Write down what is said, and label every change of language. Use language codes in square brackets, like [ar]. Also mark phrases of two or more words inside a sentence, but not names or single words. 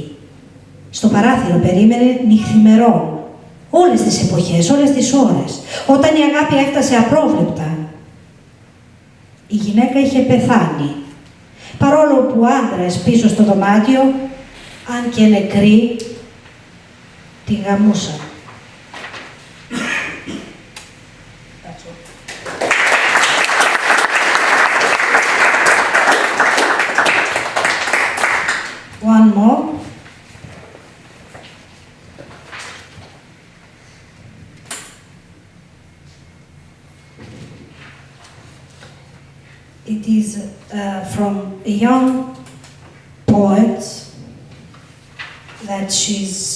[el] Στο παράθυρο περίμενε νυχθημερών, όλες τις εποχές, όλες τις ώρες. Όταν η αγάπη έφτασε απρόβλεπτα, η γυναίκα είχε πεθάνει. Παρόλο που άντρες πίσω στο δωμάτιο, αν και νεκροί, τη γαμούσαν. [en] One more. It is from a young poet that she's